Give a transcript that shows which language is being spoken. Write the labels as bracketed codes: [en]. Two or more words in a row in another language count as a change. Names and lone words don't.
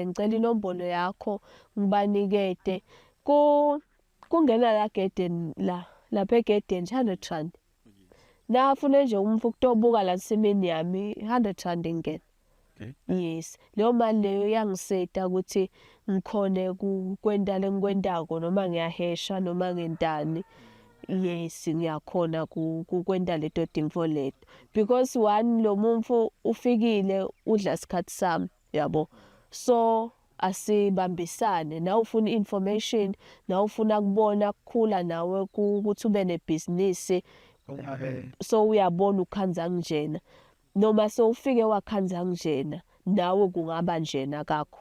[ss] ngicela inombolo yakho ngibanikete kungena la garden lapha egarden 100 rand nafuna nje umfu kutobuka la nsimini yami 100 rand ngene yes leyo mali leyo yangiseta ukuthi ngikhone kwendale ngikwendako noma ngiyahesha noma ngentani yes ngiyakhona kwenta leto tinfo leto [en] because one [ss] lo muntu ufikile udla isikhathi sami yabo so asibambisane na ufuna information na ufuna kubona kukhula nawe ukuthi ube nebusiness so uyabona ukhanza njena noma so ufike wakhanza njena nawe kungaba njena kakho